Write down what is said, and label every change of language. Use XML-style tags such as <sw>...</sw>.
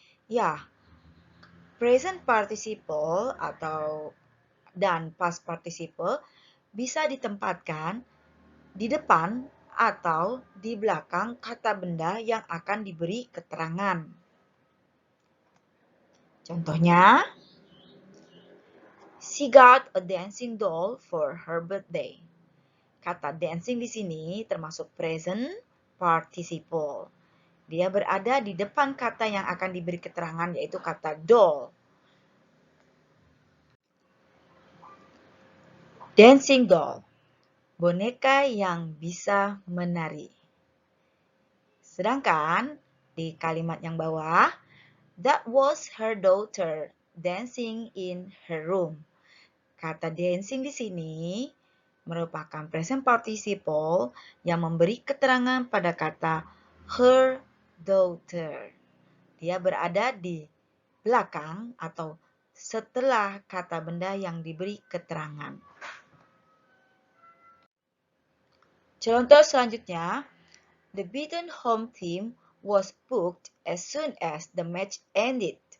<id>Ya, present participle dan past participle bisa ditempatkan di depan atau di belakang kata benda yang akan diberi keterangan.</id> <en>Contohnya, she got a dancing doll for her birthday.</en> <id>Kata dancing di sini termasuk present participle. Dia berada di depan kata yang akan diberi keterangan, yaitu kata doll. Dancing doll, boneka yang bisa menari. Sedangkan di kalimat yang bawah,</id> <en>that was her daughter dancing in her room.</en> <id>Kata dancing di sini merupakan present participle yang memberi keterangan pada kata her daughter. Dia berada di belakang atau setelah kata benda yang diberi keterangan. Contoh selanjutnya,</id> <en>the beaten home team was booked as soon as the match ended.</en>